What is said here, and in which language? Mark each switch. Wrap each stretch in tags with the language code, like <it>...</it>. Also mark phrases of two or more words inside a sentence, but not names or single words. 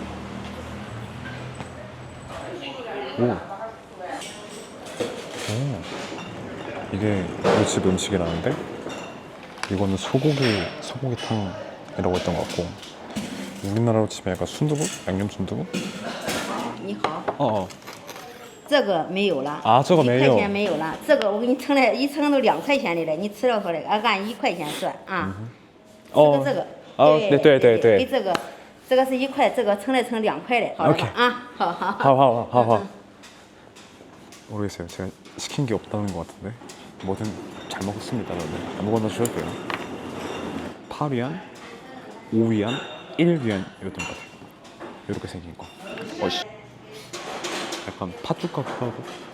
<ko>오. 이게 우리 집 음식이라는데? 이거는 소고기탕이라고 했던 것 같고, 우리나라로 치면 약간 순두부? 양념 순두부?</ko> <zh>你好，</zh> <ko>어.</ko> <zh>这个没有了，啊这个没有 1块钱没有了，这个我给你称了，一称都2块钱的了，你吃了回来，按1块钱算啊。这个，对，给这个是1块，这个称来称2块的，好了吧？啊，好。</zh> <ko>모르겠어요. 제가 시킨 게 없다는 것 같은데. 뭐든 잘 먹었습니다. 저는 아무거나 주셔도 돼요. 8위안, 5위안, 1위안이었던 것 같아요. 이렇게 생긴 거. 어이씨. 약간 팥죽 같기도 하고.</ko>